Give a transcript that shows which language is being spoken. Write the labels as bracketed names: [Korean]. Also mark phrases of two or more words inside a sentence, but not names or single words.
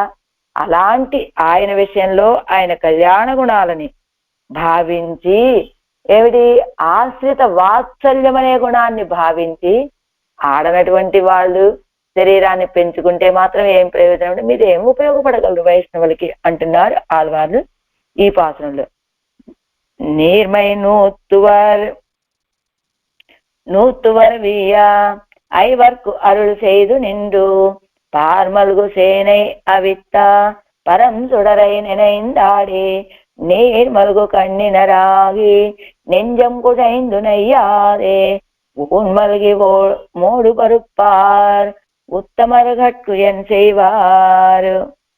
[Telugu] అలాంటి ఆయన విషయంలో ఆయన కళ్యాణ గుణాలని భావించి, ఏమిటి ఆశ్రిత వాత్సల్యం అనే గుణాన్ని భావించి ఆడనటువంటి వాళ్ళు శరీరాన్ని పెంచుకుంటే మాత్రం ఏం ప్రయోజనం అంటే మీరు ఏం ఉపయోగపడగలరు వైష్ణవులకి అంటున్నారు ఆళ్వార్లు ఈ పాసనంలో. [Tamil] நீர்மை நூத்துவர் வீயா ஐவர்க்கு அருள் செய்து நின்று பார்மல்கு சேனை அவித்தா பரம் சுடரை நினைந்தாடி நீர் மல்கு கண்ணினராகி நெஞ்சம் குழைந்து நெய்யாதே ஊன்மல்கி மோடு பருப்பார் உத்தமர்கட்கு என் செய்வார்.